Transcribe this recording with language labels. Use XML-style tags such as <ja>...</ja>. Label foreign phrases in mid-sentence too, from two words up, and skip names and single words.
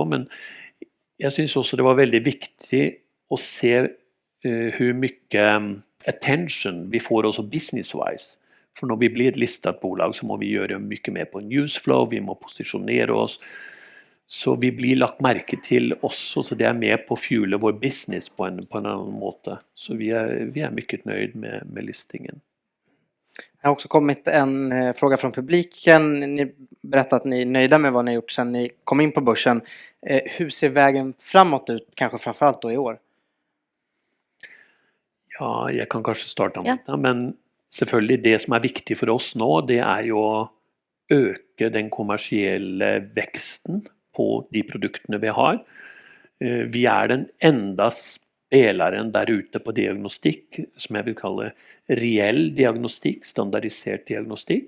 <no>Men jeg synes også det var veldig viktig å se</no> <sv>hur mycket</sv> <no>attention vi får også business-wise. For når vi blir et listet bolag så må vi gjøre mye mer på newsflow, vi må posisjonere oss. Så vi blir lagt merke til også, så det er med på å fuele vår business på en annen måte. Så vi er mye nøyd med listingen.</no> <sv>Det har också kommit en fråga från publiken. Ni berättar att ni är nöjda med vad ni har gjort sedan ni kom in på börsen. Hur ser vägen framåt ut, kanske framförallt då i år?</sv> <no>Ja, jeg kan kanskje starte med det, men selvfølgelig det som er viktig for oss nå, det er jo å øke den kommersielle veksten på de produktene vi har. Vi er den</no> <sv>enda spelaren</sv> <no>der ute på diagnostikk, som jeg vil kalle reell diagnostikk, standardisert diagnostikk.</no>